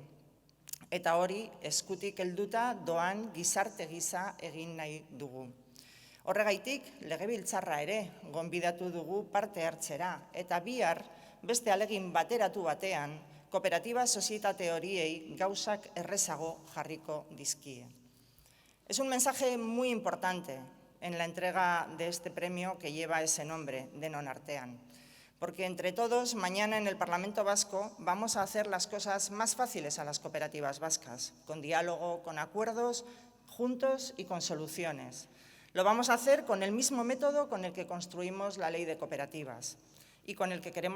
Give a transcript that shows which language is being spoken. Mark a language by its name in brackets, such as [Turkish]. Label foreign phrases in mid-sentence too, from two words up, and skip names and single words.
[Basque] Eta hori eskutik helduta doan gizarte gisa egin nahi dugu. Horregaitik, legebiltzarra ere gonbidatu dugu parte hartzera eta bihar beste alegin bateratu batean kooperatiba sozietate horiei gauzak errezago jarriko dizkie. [Spanish] Es un mensaje muy importante en la entrega de este premio que lleva ese nombre, [Basque] denon artean. [Spanish] Porque entre todos, mañana en el Parlamento Vasco vamos a hacer las cosas más fáciles a las cooperativas vascas, con diálogo, con acuerdos, juntos y con soluciones. Lo vamos a hacer con el mismo método con el que construimos la ley de cooperativas y con el que queremos